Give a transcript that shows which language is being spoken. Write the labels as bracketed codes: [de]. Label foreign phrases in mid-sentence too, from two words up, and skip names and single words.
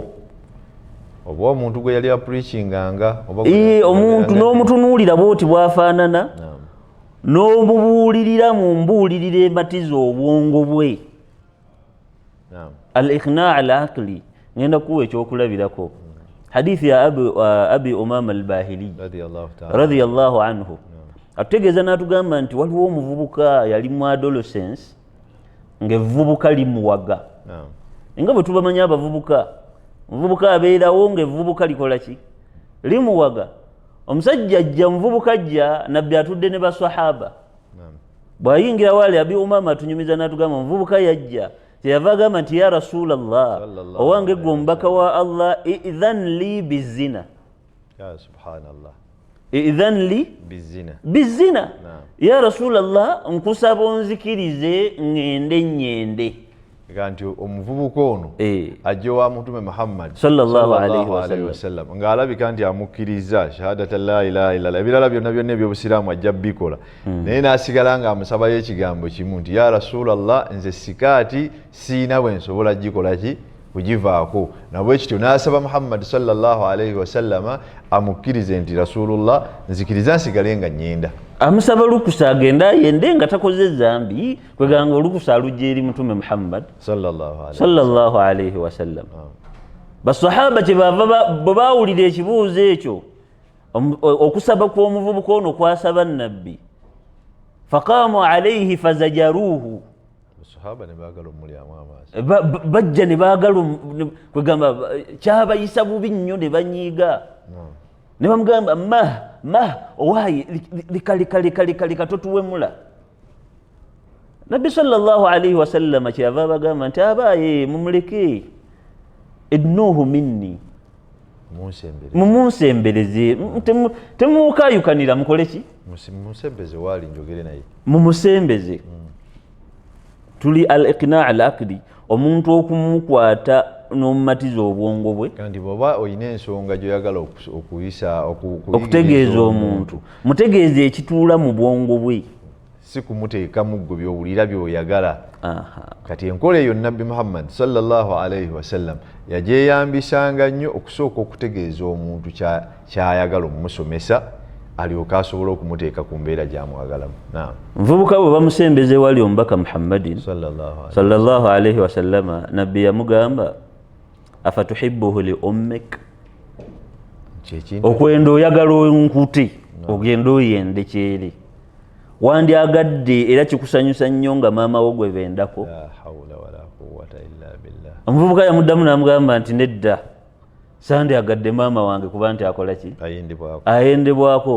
[lg] Oba omuntu gwe yali apreachinganga omuntu n'omutunuulira bw'oti bw'afaanana n'omubuulirira mu mbuulirira ematiza obwongo bwe. [ar] الإقناع العقلي [lg] ngenda kuwa ekyokulabirako hadithi ya abi umama al-bahili [ar] رضي الله عنه [lg] atutegeeza n'atugamba nti waliwo omuvubuka yali mu adolescence ng'evvubuka limuwaga nga bwe tubamanya abavubuka omuvubuka abeerawo ng'evvubuka likola ki limuwaga omusajja ajja muvubuka ajja nabbi atudde ne basahaba bw'ayingira wali abi umama atunyumiza n'atugamba omuvubuka yajja kyeyava agamba nti [ar] يا رسول الله [lg] owange gwe omubaka wa Allah [ar] ائذن لي بالزنا ائذن لي بالزنا يا رسول الله [lg] nkusaba onzikirize ngende nyende. Nti omuvubuka ono ajja wa mutume Muhammad [ar] صلى الله عليه [lg] wasallam ng'alabika nti amukkiriza [ar] شهادة لا إله إلا الله [lg] ebirala byonna byonna ebyobusiraamu ajja bikola naye n'asigala ng'amusabayo ekigambo kimu nti [ar] يا رسول الله [lg] nze sikaati siina bwe nsobola gikola ki kugivaako nabwe kityo n'asaba Muhammad [ar] صلى الله عليه وسلم [lg] amukkirize nti rasulullah nzikiriza nsigale nga nyenda. Amusaba lukusa agenda yende nga takoze zambi kweganga olukusa alujja eri mutume Muhammad [ar] صلى الله عليه وسلم. [lg] Basahaba kyebava bwe baawulira ekibuuzo ekyo okusaba kw'omuvubuka ono kwasaba nabbi [ar] فقاموا عليه فزجروه [lg] bajja ne baagala kwegamba kyabayisa bubi nnyo ne banyiiga ne bamugamba owaayi lika totuwemula. Nabbi [ar] صلى الله عليه وسلم [lg] kyeyava abagamba nti abaaye mumuleke [ar] ادنوه مني [lg] mumunsembereze temukaayukanira mukole ki mumusembeze. Tuli [ar] الإقناع العقلي [lg] omuntu okumukwata n'omumatiza obwongo bwe kandi bw'oba olina ensonga gy'oyagala okuyisa okutegeeza omuntu mutegeeze ekituula mu bwongo bwe si kumuteekamu ggwe by'owulira by'oyagala. Kati enkola eyo Nabbi Muhammad [ar] صلى الله عليه وسلم [lg] yagyeyambisanga nnyo okusooka okutegeeza omuntu ky'ayagala okumusomesa alyoka asobola okumuteeka ku mbeera gy'amwagalamu. Nvubuka bwe bamusembeze wali omubaka Muhammadin [ar] صلى الله عليه وسلم [lg] nabbi yamugamba [ar] أفتحبه لأمك, [lg] okwenda oyagala onkute ogenda oyende kyeri wandyagadde era kikusanyusa nnyo nga maama wo gwe bendako. Omuvubuka yamuddamu n'amugamba nti nedda sandyagadde maama wange kuba nti akola ki ayendebwako.